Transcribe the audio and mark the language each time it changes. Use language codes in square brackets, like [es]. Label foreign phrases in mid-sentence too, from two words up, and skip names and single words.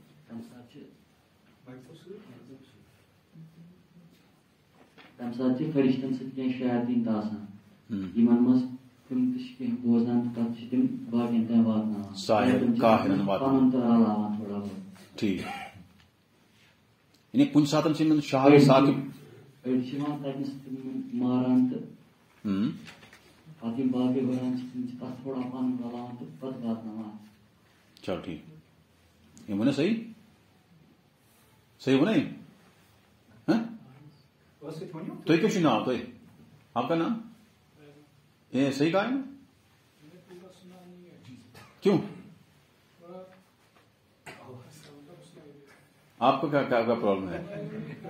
[ks] تَمہِ ساتہٕ چھِ فرشتن سۭتۍ کینٛہہ شیاطیٖن تہِ آسان یِمن منٛز تِم تہِ چھِ کینٛہہ بوزان تہٕ پتہٕ چھِ تِم باقین تام واتناوان پنُن تہٕ رلاوان [ur] تھوڑا بہت. [ks] ٹھیک. یعنی کُنہِ ساتہٕ چھِ یِمن شہر ثاقب أڑۍ چھِ یِوان تَتنس تِمن ماران تہٕ پتہٕ یِم باقٕے بڑان چھِ تِم چھِ تتھ تھوڑا پنُن رلاوان تہٕ پتہٕ واتناوان. [ur] چلو ٹھیک. یہ وہ نا صحیح وہ نہیں. تو کیا نام تو آپ کا نام یہ صحیح کہا ہے نا؟ کیوں آپ کو کیا پرابلم ہے؟